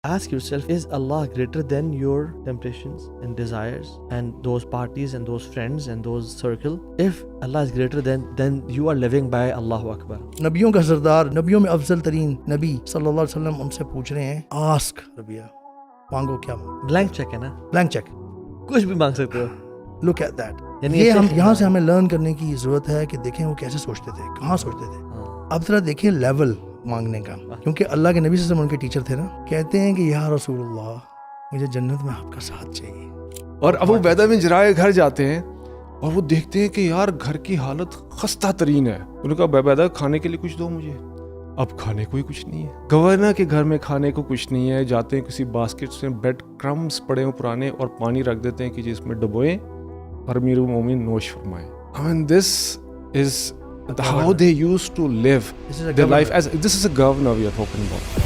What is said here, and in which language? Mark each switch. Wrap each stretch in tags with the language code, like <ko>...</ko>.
<en>Ask yourself, is Allah greater than your temptations and desires and those parties and those friends and those circle? If Allah is greater then you are living by Allahu Akbar.</en> <ur>نبیوں کا سردار، نبیوں میں افضل ترین نبی صلی اللہ علیہ وسلم ان سے پوچھ رہے ہیں آسک ربیہ، مانگو کیا مانگو. بلینک چیک ہے نا، بلینک چیک. کچھ بھی مانگ سکتے ہو.</ur> <en>Look at that.</en> <ur>یعنی یہ ہم یہاں سے ہمیں لرن کرنے کی ضرورت ہے کہ دیکھیں وہ کیسے سوچتے تھے، کہاں سوچتے تھے. اب ذرا دیکھیں لیول مانگنے کا، کیونکہ اللہ کے نبی صلی اللہ علیہ وسلم ان کے ٹیچر تھے نا. کہتے ہیں کہ یا رسول اللہ مجھے جنت میں آپ کا ساتھ چاہیے. اور ابو عبیدہ بن جراح گھر جاتے ہیں اور وہ دیکھتے ہیں کہ یار گھر کی حالت خستہ ترین ہے. انہوں نے کہا ابو عبیدہ کھانے کے لیے کچھ دو مجھے. اب کھانے کو ہی کچھ نہیں ہے. گورنر کے گھر میں کھانے کو کچھ نہیں ہے. جاتے ہیں کسی باسکٹ میں بیڈ کرمز پڑے ہوں پرانے اور پانی رکھ دیتے ہیں کہ جس میں ڈبوئیں اور امیر المومنین نوش فرمائیں.</ur> <en>I mean, this is how they used to live their life. As this is a governor we are talking about.</en>